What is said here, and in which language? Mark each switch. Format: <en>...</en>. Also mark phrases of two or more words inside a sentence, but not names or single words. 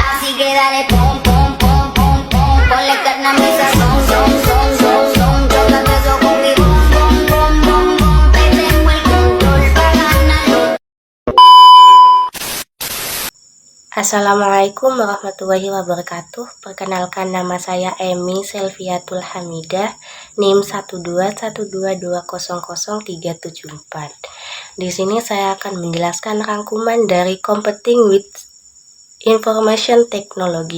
<es>Así que dale pom pom pom pom pom, ponle carne a mi sazón, son son son son, chócate eso con mi bom bom bom bom bom, que tengo el control para ganarlo.</es> <ar>السلام عليكم ورحمة الله وبركاته.</ar> <id>Perkenalkan, nama saya Emi Selviatul Hamidah, NIM 12122000374. Di sini saya akan menjelaskan rangkuman dari Competing with Information Technology.</id>